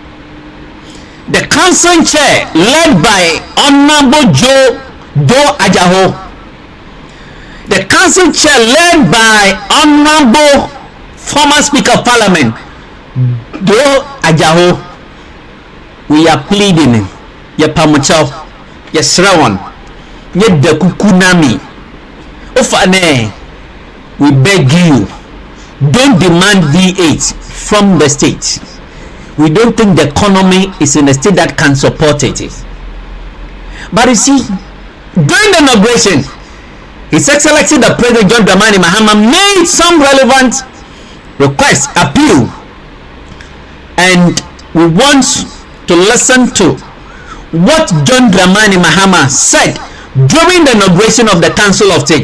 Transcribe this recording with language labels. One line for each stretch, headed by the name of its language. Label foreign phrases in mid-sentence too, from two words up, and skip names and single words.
English: The council chair led by Honorable Joe Do Ajaho, the council chair led by Honorable former Speaker of Parliament Do Ajaho, we are pleading.
Akan: Ye pamuchao, ye srawan, ye dekukunami. Ofane,
English: we beg you, don't demand V8 from the state. We don't think the economy is in a state that can support it. But you see, during the inauguration, His Excellency the President John Dramani Mahama made some relevant request, appeal, and we want to listen to what John Dramani Mahama said during the inauguration of the Council of State.